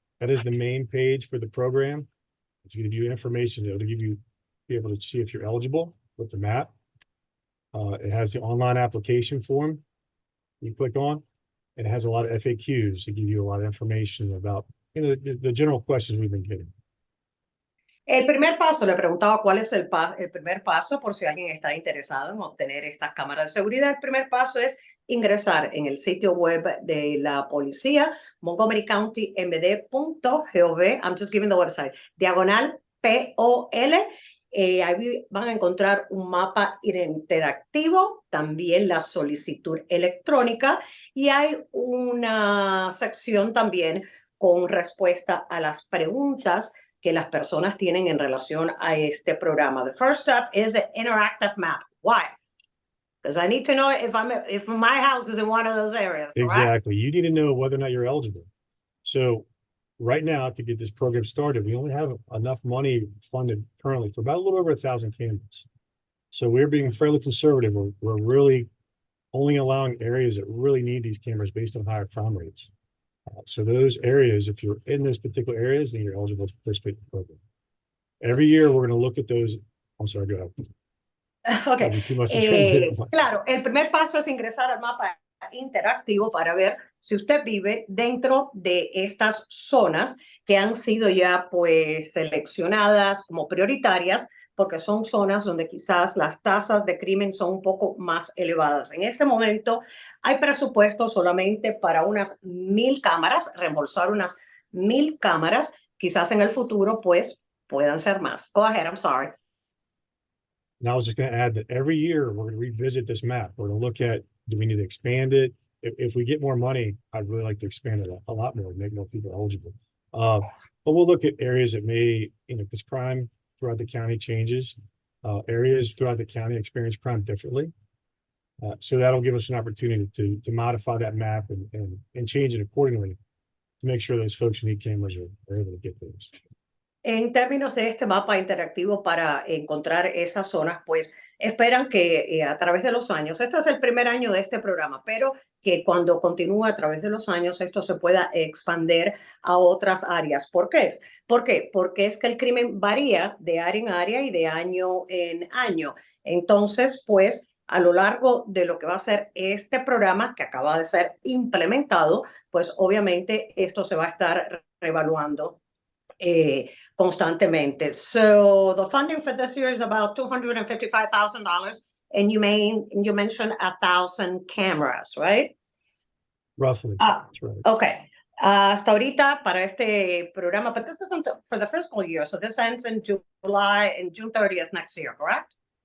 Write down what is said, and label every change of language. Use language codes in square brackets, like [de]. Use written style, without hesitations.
[en] That is the main page for the program. It's going to give you information. It'll be able to see if you're eligible with the map. It has the online application form you click on. It has a lot of FAQs to give you a lot of information about the general questions we've been getting. [es] El primer paso, le preguntaba cuál es el primer paso por si alguien está interesado en obtener estas cámaras de seguridad. El primer paso es ingresar en el sitio web de la policía, montgomerycountymd.gov. [en] I'm just giving the website. [es] Diagonal POL. Ahí van a encontrar un mapa interactivo, también la solicitud electrónica y hay una sección también con respuesta a las preguntas que las personas tienen en relación a este programa. [en] The first step is the interactive map. Why? Because I need to know if my house is in one of those areas. Exactly. You need to know whether or not you're eligible. So right now, to get this program started, we only have enough money funded currently for about a little over 1,000 cameras. So we're being fairly conservative. We're really only allowing areas that really need these cameras based on higher crime rates. So those areas, if you're in those particular areas, then you're eligible to participate in the program. Every year, we're going to look at those. I'm sorry, go ahead. Okay. [es] Claro, el primer paso es ingresar al mapa interactivo para ver si usted vive dentro de estas zonas que han sido ya pues seleccionadas como prioritarias porque son zonas donde quizás las tasas de crimen son un poco más elevadas. En este momento hay presupuesto solamente para unas 1,000 cámaras, reembolsar unas 1,000 cámaras. Quizás en el futuro pues puedan ser más. [en] Go ahead, I'm sorry. And I was just going to add that every year we're going to revisit this map. We're going to look at, do we need to expand it? If we get more money, I'd really like to expand it a lot more, make more people eligible. But we'll look at areas that may, because crime throughout the county changes. Areas throughout the county experience crime differently. So that'll give us an opportunity to modify that map and change it accordingly to make sure those folks who need cameras are able to get those. [es] En términos de este mapa interactivo para encontrar esas zonas, pues esperan que a través de los años, este es el primer año de este programa, pero que cuando continúe a través de los años esto se pueda expandir a otras áreas. ¿Por qué? ¿Por qué? Porque es que el crimen varía de área en área y de año en año. Entonces, pues a lo largo de lo que va a ser este programa que acaba de ser implementado, pues obviamente esto se va a estar reevaluando constantemente. [en] So the funding for this year is about $255,000, and you mentioned 1,000 cameras, right? Roughly. That's right. Okay. [es] Hasta ahorita para este programa, [en] but this isn't for the fiscal year, so this ends in June 30th next year, correct?